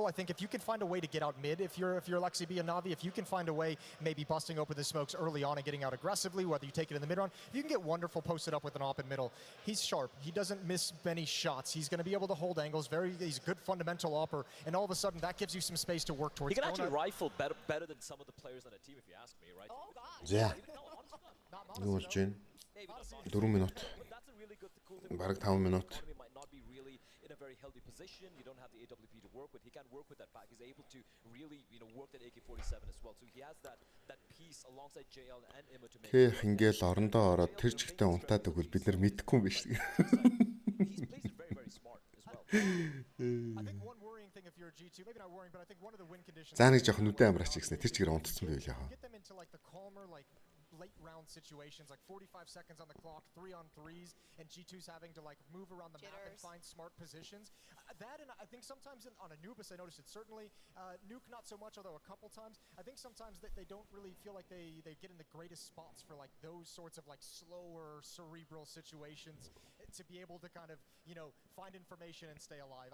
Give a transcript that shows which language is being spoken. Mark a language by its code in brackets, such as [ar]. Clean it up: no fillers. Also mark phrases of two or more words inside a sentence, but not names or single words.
[en] I think if you can find a way to get out mid, if you're Alexi B and Na'Vi, if you can find a way, maybe busting open the smokes early on and getting out aggressively, whether you take it in the mid round, if you can get Wonderful posted up with an op in middle, he's sharp. He doesn't miss many shots. He's going to be able to hold angles. He's a good fundamental opper, and all of a sudden that gives you some space to work towards. He can actually rifle better than some of the players on the team, if you ask me, right? Oh God. [mn] За. Юу болж байна? 4 минут. Бараг 5 минут. [en] In a very healthy position, you don't have the AWP to work with. He can work with that back. He's able to really, you know, work that AK-47 as well. So he has that piece alongside JL and Imma to make. [mn] Хэх ингээл орондоо ороод тэр чигтээ унтаад өгвөл бид нар мэдэхгүй юм биш. [en] He's plays it very, very smart as well. I think one worrying thing if you're a G2, maybe not worrying, but I think one of the win conditions. [mn] За нэг жоох нүдэн амраач гэсэн тэр чигээр унтцсан байв яа. [en] Get them into like the calmer, like late round situations, like 45 seconds on the clock, 3-on-3s, and G2's having to like move around the map and find smart positions. That, and I think sometimes on Anubis, I noticed it certainly. Nuke not so much, although a couple times. I think sometimes they don't really feel like they get in the greatest spots for like those sorts of like slower, cerebral situations to be able to kind of, you know, find information and stay alive.